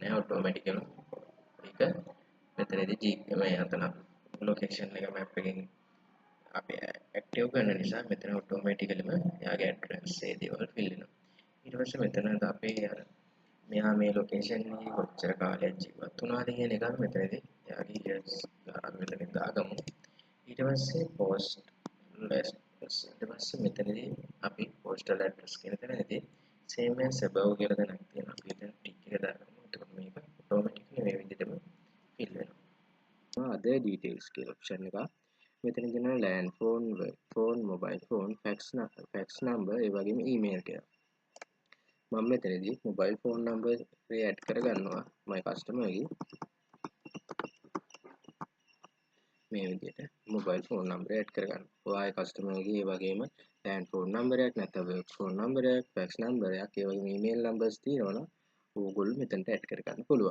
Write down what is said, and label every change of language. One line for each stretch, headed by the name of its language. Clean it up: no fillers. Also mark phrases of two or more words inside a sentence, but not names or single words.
Sinhala: නැහැ ඔටෝමැටිකලිම ඒක මෙතනදී මේ අතන ලොකේෂන් එක map එකෙන් අපි ඇක්ටිව් කරන නිසා මෙතන ඔටෝමැටිකලිම එයාගේ ඇඩ්‍රස් ඒ දේවල් fill වෙනවා ඊට පස්සේ මෙතන අපි අර මෙයා මේ ලොකේෂන් එකේ කොච්චර කාලයක් ජීවත් වුණාද කියන එක මෙතනදී එයාගේ ඩීටේල්ස් ගන්න මෙතනින් දාගමු ඊට පස්සේ post ඊට පස්සේ මෙතනදී අපි
English: postal address
Sinhala: කියන තැනදී
English: same as above
Sinhala: කියලා දැනක් තියෙනවා. අපි දැන් ටික් එක දාගමු. එතකොට මේක automatically මේ විදිහටම fill වෙනවා.
English: other details කියලා option
Sinhala: එක. මෙතන තියෙනවා
English: land phone, work phone, mobile phone, fax number,
Sinhala: ඒ වගේම email කියලා. මම මෙතනදී
English: mobile phone number
Sinhala: එක add කරගන්නවා
English: my customer
Sinhala: එකේ. මේ විදිහට
English: mobile phone number
Sinhala: add කරගන්න. ඔයාගේ customer එකේ ඒ වගේම
English: land phone number
Sinhala: එකක් නැත්නම්
English: work phone number
Sinhala: එකක්,
English: fax number
Sinhala: එකක්, ඒ වගේම
English: email numbers
Sinhala: තියෙනවනම් ඕගොල්ලෝ මෙතනට add කරගන්න පුළුවන්.